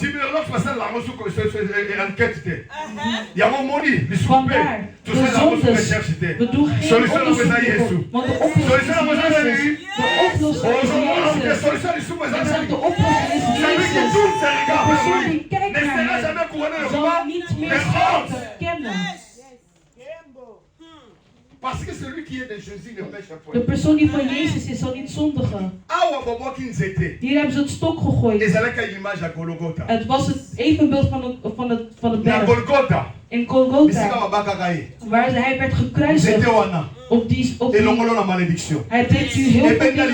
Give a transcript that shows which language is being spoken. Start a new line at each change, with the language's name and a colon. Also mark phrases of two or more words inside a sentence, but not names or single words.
Dutch: Vandaar, de zondes, we doen geen onderzoek hiervoor, want de oplossing is Jezus. De oplossing is Jezus. Ik zeg, de oplossing is Jezus. De persoon die kijkt naar hem, zal niet meer schrijven, kennen.
French: Parce que celui qui est de Jésus ne pêche point.
Dutch: De persoon die van Jezus is, zal niet zondigen. Hier hebben ze het stok gegooid. Het was het evenbeeld van het berg. In Golgotha, waar hij werd gekruisigd. Hij deed u heel veel dingen.